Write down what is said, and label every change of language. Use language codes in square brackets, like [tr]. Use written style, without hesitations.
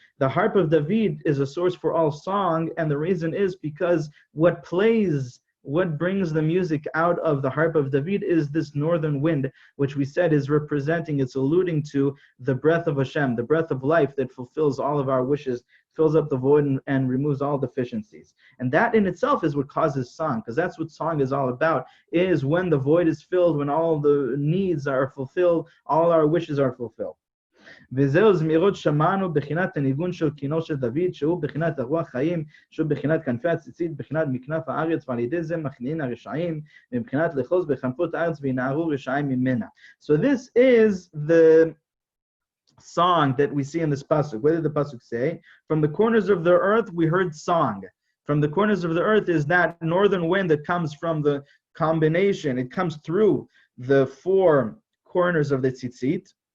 [en] The harp of David is a source for all song, and the reason is because what brings the music out of the harp of David is this northern wind, which we said is representing, it's alluding to the breath of Hashem, the breath of life that fulfills all of our wishes, fills up the void and removes all deficiencies. And that in itself is what causes song, because that's what song is all about, is when the void is filled, when all the needs are fulfilled, all our wishes are fulfilled. [he] וזהו זמירות שמענו בחינת הניגון של כינו של דוד, שהוא בחינת הרוח חיים, שהוא בחינת כנפי הציצית, בחינת מכנף הארץ, ועל ידי זה מכניעין הרשעים, מבחינת לחוז בכנפות הארץ וינערו רשעים ממנה. [en] So this is the song that we see in this pasuk. What did the pasuk say? From the corners of the earth we heard song. From the corners of the earth is that northern wind that comes from the combination. It comes through the 4 corners of the tzitzit.